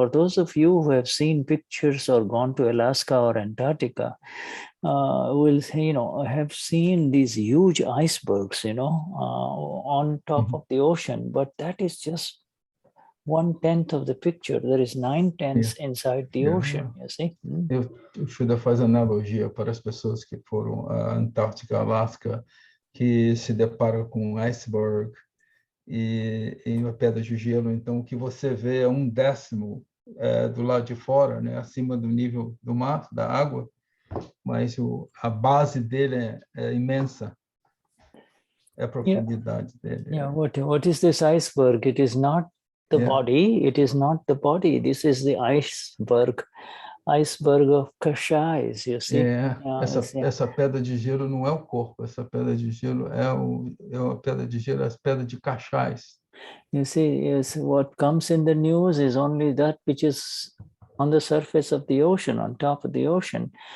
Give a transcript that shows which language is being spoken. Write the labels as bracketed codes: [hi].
[en] For those of you who have seen pictures or gone to Alaska or Antarctica, will have seen these huge icebergs, on top of the ocean. But that is just 1/10 of the picture. There is 9/10 inside the ocean, you see. [pt] O Shuddha faz analogia para as pessoas que foram à Antártica, Alasca, que se deparam com um iceberg e uma pedra de gelo. Então, o que você vê é 1/10 do lado de fora, né, acima do nível do mar, da água, mas a base dele é imensa. É a profundidade dele. [en] What is this iceberg? It is not the body. It is not the body. This is the iceberg of kashais, you see. [pt] Essa pedra de gelo não é o corpo. Essa pedra de gelo é uma pedra de gelo, as pedras de kashais. [en] You see, what comes in the news is only that which is on the surface of the ocean, on top of the ocean.